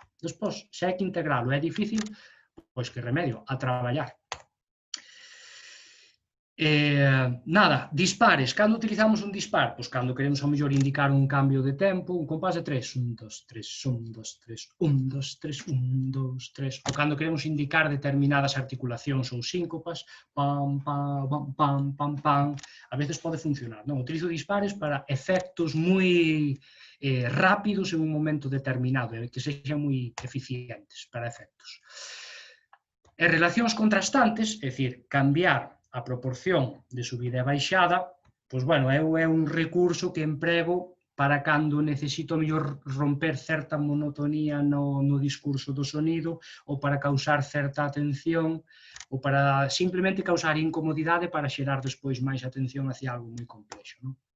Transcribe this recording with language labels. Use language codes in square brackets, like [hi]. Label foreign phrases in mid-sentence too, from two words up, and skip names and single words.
[gl] Despois, se hai que integralo, é difícil, pois que remedio, a traballar. Nada, dispares. Cando utilizamos un dispar? Pois cando queremos ao mellor indicar un cambio de tempo, un compás de 3, 1, 2, 3, 1, 2, 3, 1, 2, 3, 1, 2, 3, ou cando queremos indicar determinadas articulacións ou síncopas, pam, pam, pam, pam, pam, pam, [es] a veces [gl] pode funcionar, non? Utilizo dispares para efectos moi rápidos en un momento determinado, e que sexan moi eficientes para efectos. E relacións contrastantes, é dicir, cambiar a proporción de subida e baixada, pois, bueno, é un recurso que emprego para cando necesito mellor romper certa monotonía no discurso do sonido, ou para causar certa atención, ou para simplemente causar incomodidade para xerar despois máis atención hacia algo moi complexo, non?